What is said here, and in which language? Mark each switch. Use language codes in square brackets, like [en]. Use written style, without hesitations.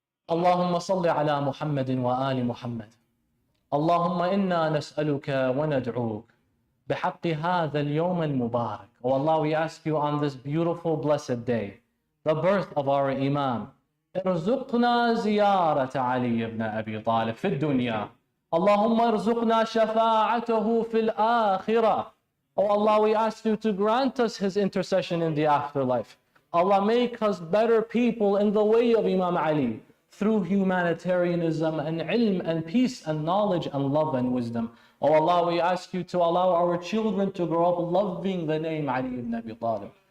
[ar] اللهم صل على محمد وآل محمد. اللهم إنا نسألك وندعوك بحق هذا اليوم المبارك. [en] Oh Allah, we ask you on this beautiful blessed day, the birth of our Imam, [ar] ارزقنا زيارة علي بن أبي طالب في الدنيا. اللهم ارزقنا شفاعته في الآخرة. [en] Oh Allah, we ask you to grant us his intercession in the afterlife. Allah, make us better people in the way of Imam Ali through humanitarianism and ilm and peace and knowledge and love and wisdom. Oh Allah, we ask you to allow our children to grow up loving the name Ali ibn Abi Talib.